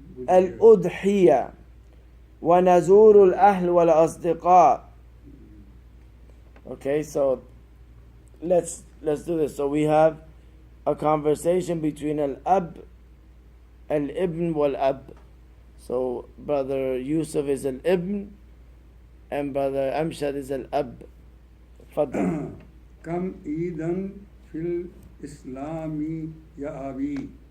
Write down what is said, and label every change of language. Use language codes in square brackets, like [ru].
[ar] الأضحية ونزور الأهل والأصدقاء. [en] Okay, so let's do this. So we have a conversation between al-ab, al-ibn wal-ab. So brother Yusuf is al-ibn and brother Amshad is al-ab. [ar] فضل. كم عيدا في الإسلام يا أبي؟